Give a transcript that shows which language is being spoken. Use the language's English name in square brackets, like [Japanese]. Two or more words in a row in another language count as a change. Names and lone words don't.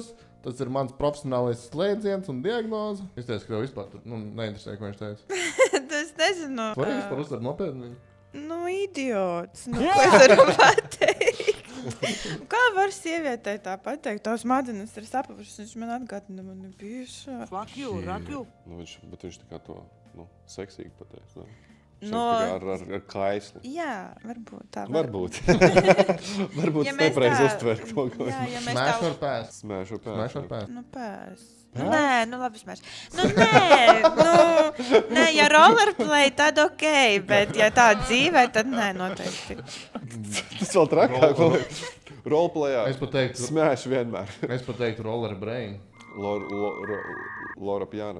[Latvian] Tas ir mans profesionālais slēdziens un diagnoze. Es teicu, ka tev vispār neinteresē, ko viņš teica. Es nezinu. Vai vispār uztver nopietni? Idiots. Ko es varu pateikt? Kā var sievietei tā pateikt? Tavs smadzenes ir sapuvušas. Viņš man atgādina, man ir bijuši. [English] Fuck you, rak you. [Latvian] Bet viņš tā kā to seksīgi pateiks. Ar kaislu. Jā, varbūt tā. Varbūt. Varbūt ja nepareiz uztver to, ko [English] Smash or pass? Smash or pass. Pass. [Latvian] Nē, labi smash. Nē, ja rollerplay, tad ok, bet ja tā dzīvē, tad nē, noteikti. Tas vēl trakāk. Roleplayā. Es pat teiktu, smash vienmēr. Es pat teiktu roller brain. Laura Pjāna.